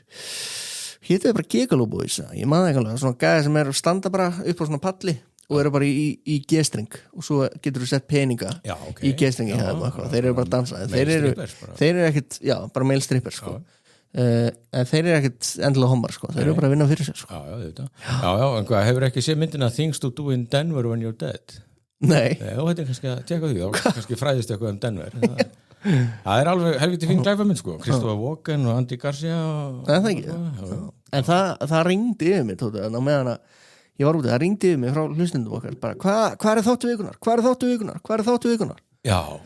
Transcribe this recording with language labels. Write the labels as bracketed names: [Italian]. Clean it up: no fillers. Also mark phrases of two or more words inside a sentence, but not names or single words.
[Icelandic] Hétu þér bara Gigolo Boys, ég maður ekki alveg svona gæði sem er að standa bara upp á svona palli og eru bara í G-string og svo getur þú sett peninga í G-stringi þeir eru bara að dansa þeir eru ekkit, bara [English] male strippers [Icelandic] sko. En þeir eru ekkit endilega hommar sko. Þeir eru bara að vinna fyrir sér sko. Já, en hvað, hefur ekki séð myndina Things to do in Denver when you're dead? Nei. Þetta er kannski að tjekka því þá kannski fræðist eitthvað Denver Það er alveg helviti fín glæpamynd sko Christopher Walken og Andy Garcia Það ekki En það ringdi yfir mig tóta, meðan að ég var úti, það ringdi yfir mig frá hlustendum okkar bara, hvað er þáttu vikunar?